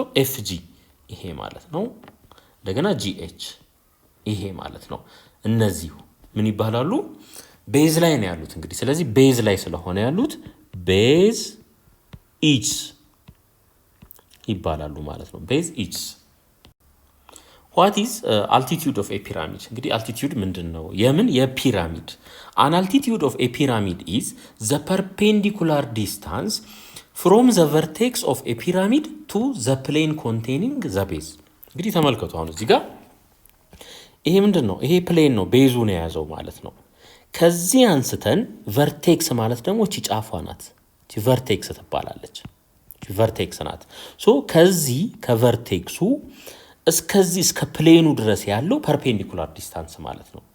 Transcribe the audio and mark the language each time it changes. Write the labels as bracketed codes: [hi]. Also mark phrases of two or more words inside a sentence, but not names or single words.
[am] FG ይሄ ማለት ነው። እንደገና GH ይሄ ማለት ነው። እነዚህ ምን ይባላሉ? ቤዝ ላይ ነው ያሉት እንግዲህ። ስለዚህ ቤዝ ላይ ስለሆነ ያሉት [en] base edges [am] ይባላሉ ማለት ነው። [en] base edges። what is altitude of a pyramid? [am] እንግዲህ altitude ምንድነው? የፒራሚድ [en] an altitude of a pyramid is the perpendicular distance from the vertex of a pyramid to the plane containing the base። [am] እንግዲህ ተመልከቱ አሁን እዚህ ጋር ይሄ ምንድነው? ይሄ ፕሌን ነው፣ ቤዙ ነው የያዘው ማለት ነው። ከዚህ አንስተን ቨርቴክስ ማለት ደግሞ እቺ ጫፏ ናት። እቺ ቨርቴክስ ትባላለች። እቺ ቨርቴክስ ናት። ሶ ከዚህ ከቨርቴክሱ እስከዚህ እስከ ፕሌኑ ድረስ ያለው [en] perpendicular distance [am] ማለት